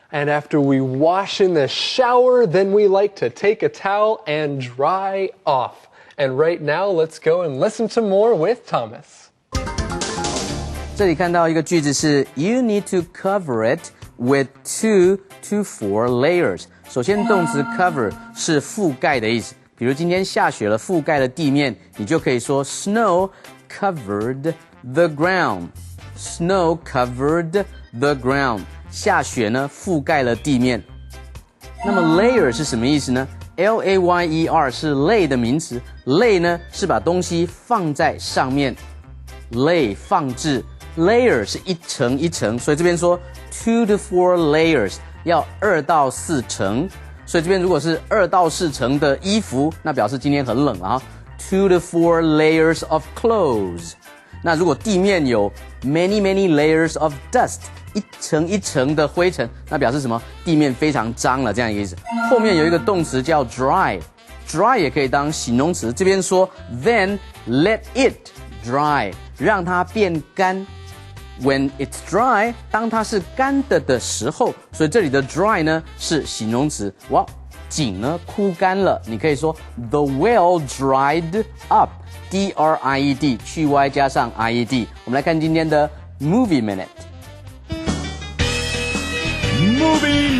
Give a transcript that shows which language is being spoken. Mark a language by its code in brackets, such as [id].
[en] And after we wash in the shower, then we like to take a towel and dry off. And right now, let's go and listen to more with Thomas. [zh] 这里看到一个句子是 [en] You need to cover it with 2 to 4 layers. [zh] 首先，动词 cover 是覆盖的意思。比如今天下雪了，覆盖了地面，你就可以说 [en] Snow covered the ground. Snow covered the ground. [zh] 下雪呢，覆盖了地面。那么 layer 是什么意思呢？L-A-Y-E-R 是类的名词，类呢是把东西放在上面，类放置。 Layer 是一层一层，所以这边说 [en] 2 to 4 layers [zh] 要2到4层。所以这边如果是2到4层的衣服，那表示今天很冷啊。 [en] 2 to 4 layers of clothes。 [zh] 那如果地面有 [en] many layers of dust， [zh] 一层一层的灰尘，那表示什么？地面非常脏了，这样一个意思。后面有一个动词叫 dry，dry 也可以当形容词。这边说 [en] then let it dry， [zh] 让它变干。 [en] When it's dry， [zh] 当它是干的时候，所以这里的 dry 呢是形容词。哇，井呢枯干了，你可以说 [en] the well dried up， [zh] D-R-I-E-D， 去 y 加上 I-E-D。我们来看今天的 Movie Minute。Movie